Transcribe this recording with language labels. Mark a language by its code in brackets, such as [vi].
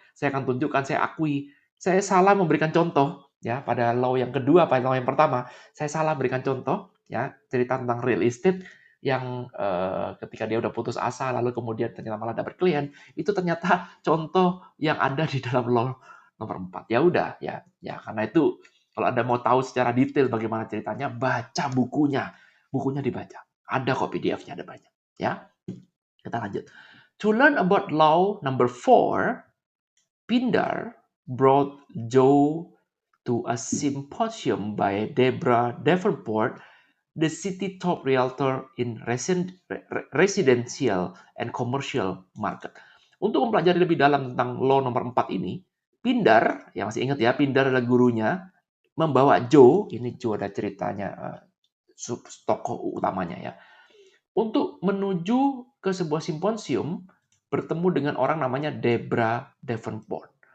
[id] Saya akan tunjukkan, saya akui, saya salah memberikan contoh ya pada law yang kedua, pada law yang pertama, saya salah berikan contoh ya cerita tentang real estate yang ketika dia udah putus asa lalu kemudian ternyata malah dapat klien, itu ternyata contoh yang ada di dalam law nomor 4. Ya udah ya karena itu kalau Anda mau tahu secara detail bagaimana ceritanya, baca bukunya. Bukunya dibaca. Ada kok PDF-nya, ada banyak. Ya, kita lanjut. [en] To learn about law number 4, Pindar brought Joe to a symposium by Deborah Davenport, the city top realtor in residential and commercial market. [id] Untuk mempelajari lebih dalam tentang law nomor 4 ini, Pindar, yang masih ingat ya, Pindar adalah gurunya, membawa Joe, ini Joe ada ceritanya, tokoh utamanya ya, untuk menuju ke sebuah simposium bertemu dengan orang namanya Deborah Davenport.